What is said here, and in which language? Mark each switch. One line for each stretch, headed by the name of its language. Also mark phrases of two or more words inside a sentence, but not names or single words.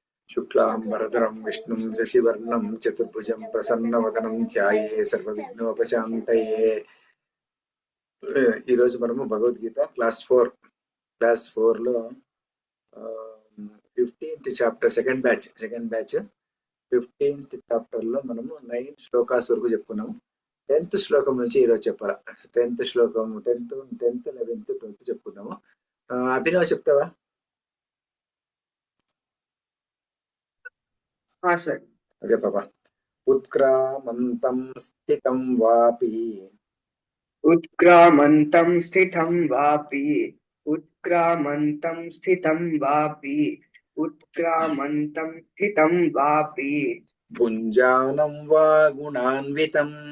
Sanskrit: शुक्लांबरधरं विष्णुं शशिवर्णं चतुर्भुजं प्रसन्नवदनं ध्याये सर्वविघ्नोपशान्तये।
Telugu: ఈ రోజు మనము భగవద్గీత క్లాస్ 4 లో
English: 15th chapter second batch 15th chapter
Telugu: లో మనము 9 శ్లోకాస్ వరకు చెప్పుకున్నాము. 10th శ్లోకం నుంచి ఈరోజు చెప్పాలా. 10th శ్లోకం 10th 11th 12th చెప్పుకుందాము. అభినవ్ చెప్తావా? చెప్పవా?
Sanskrit: उत्क्रामन्तं स्थितं वापि उत्क्रामन्तं स्थितं वापि उत्क्रामन्तं स्थितं वापि उत्क्रामन्तं स्थितं वापि भुञ्जानं वा गुणान्वितं